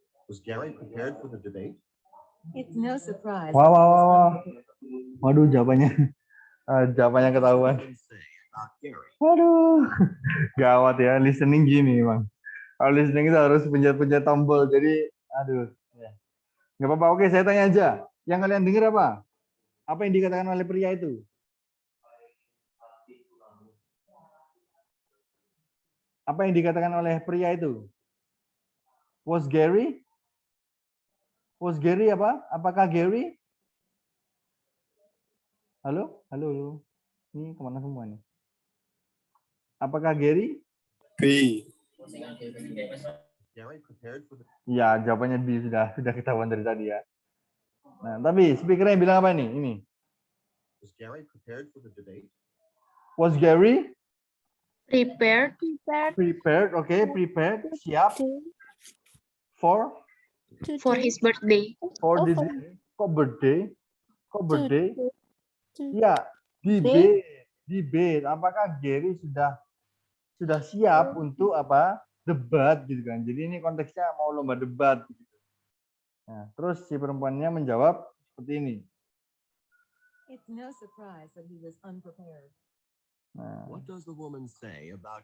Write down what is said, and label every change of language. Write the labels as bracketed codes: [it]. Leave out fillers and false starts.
[en] Was Gary prepared for the debate? It's no surprise. [id] Wah. Waduh, jawabannya ketahuan. Waduh, gawat ya. Listening gini, Bang. Kalau listening itu harus pencet-pencet tombol. Jadi, aduh. Ya. Nggak apa-apa. Oke, saya tanya aja. Yang kalian dengar apa? Apa yang dikatakan oleh pria itu? Apa yang dikatakan oleh pria itu? [en] Was Gary? [id] Was Gary apa? Apakah Gary? Halo? Halo, halo. Ini kemana semua nih? Apakah Gary? [en] Gary prepared for the [id] Ya, jawabannya B, sudah ketahuan dari tadi ya. Nah, tapi speakernya bilang apa nih? Ini. [en] Was Gary prepared for the debate? Was Gary Prepared. prepared? Oke, prepared, siap for For his birthday. for this kok birthday? Kok birthday? Ya, debate. [id] Apakah Gary sudah siap untuk apa? Debat gitu kan. Jadi ini konteksnya mau lomba debat gitu. Nah, terus si perempuannya menjawab seperti ini. [en] It's no surprise that he was unprepared. [id] Nah, [en] What does the woman say about